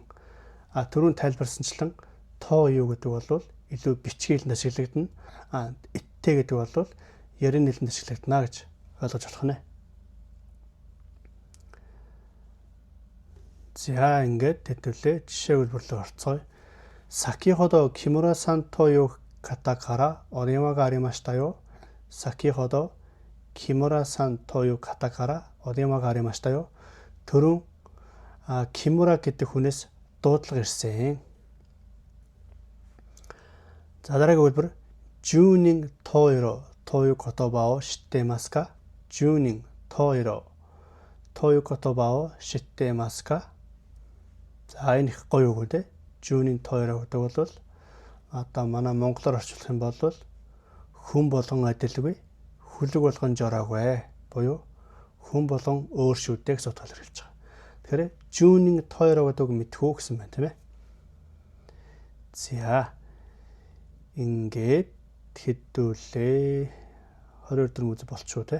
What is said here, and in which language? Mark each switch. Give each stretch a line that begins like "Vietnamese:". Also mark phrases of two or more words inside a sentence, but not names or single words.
Mongolian: Түрүүн тайлбарсанчлан
Japanese: という
Mongolian: гэдэг бол илүү бичгийн хэлэнд ашиглагдана. Иттэй гэдэг бол ярийн хэлэнд ашиглагдана гэж ойлгож болох нэ. За ингээд хэдүүлээ жишээ хэлбэрлээ орцгоё.
Japanese: さきほど木村さんという方からお電話がありましたよ. さきほど木村さんという方からお電話がありましたよ.
Mongolian: Түрүүн Кимура гэдэг хүнээс дуудлага ирсэн. За дараагийн хэлбэр
Japanese: 十人十色という言葉を知ってますか? 十人十色という言葉を知ってますか?
Mongolian: За энэ их гоё үг үү?
Japanese: 十人十色
Mongolian: гэдэг бол одоо манай монголоор орчуулах юм бол хүн болгон адилгүй, хүлэг болгон жороогүй буюу хүн болгон өөр шүү дээ гэж утгаар хэлж байгаа. Тэгэхээр
Japanese: 十人十色
Mongolian: гэдэг мэдхүү гэсэн байна тийм ээ. За ингээд хэдүүлээ 22 дүрм үз болчихоо те.